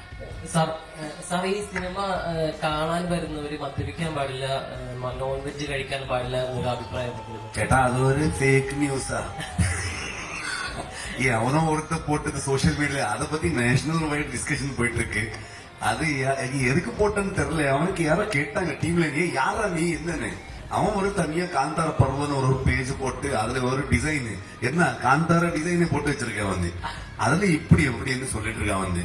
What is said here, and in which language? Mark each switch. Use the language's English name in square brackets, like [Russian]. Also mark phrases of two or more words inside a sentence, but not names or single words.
[Malayalam] സാർ ഈ സിനിമ കാണാൻ വരുന്നവര് മദ്യപിക്കാൻ പാടില്ല, നോൺ വെജ് കഴിക്കാൻ പാടില്ല എന്നൊരു അഭിപ്രായം. ചേട്ടാ അതൊരു [English] fake news? [Tamil] அவனும் ஒருத்த போட்டது [English] social media, [Tamil] அதை பத்தி [English] nationwide discussion [Tamil] போயிட்டு இருக்கு. அது எதுக்கு போட்டேன்னு தெரியல. அவனுக்கு யாரோ கேட்டாங்க டீம்ல, நீ யாரா நீ என்னன்னு. அவன் ஒரு தனியா காந்தார பருவன்னு ஒரு பேஜ் போட்டு அதுல ஒரு டிசைன், என்ன காந்தார டிசைனை போட்டு வச்சிருக்கேன் வந்து, அதுல இப்படி எப்படின்னு சொல்லிட்டு இருக்கான் வந்து.